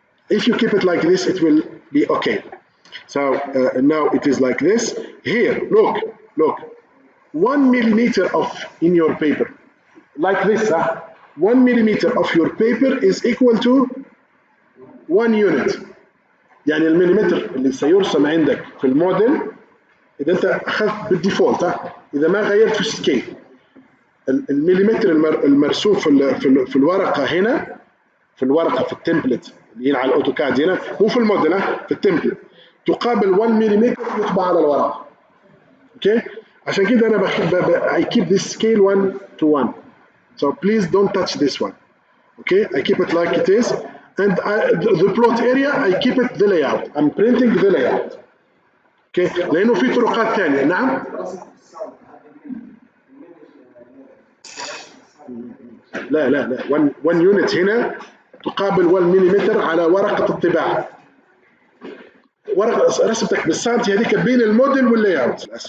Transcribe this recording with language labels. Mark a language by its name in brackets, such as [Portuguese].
[English] If you keep it like this, it will be okay. So now it is like this. Here, look, 1 millimeter in your paper, like this. 1 millimeter of your paper is equal to 1 unit. [Arabic] يعني المليمتر اللي سيرسم عندك في الموديل إذا أنت أخذت بالديفولت إذا ما غيرت في السكيل المليمتر المرسوم في الورقة هنا في الورقة في التمبلت اللي هنا على الأوتوكاد هنا مو في الموديل في التمبلت تقابل 1 ملم يطبع على الورقة. اوكي عشان كده انا [English] I keep this scale 1 to 1. So please don't touch this one. Okay, I keep it like it is, and the plot area I keep it the layout. I'm printing the layout. [Arabic] Okay, لأنه في طرقات ثانية. نعم. لا 1 unit هنا تقابل 1 ملم على ورقة الطباعة. ورقة رسمتك بالسنتي هذيك بين الموديل واللاyout.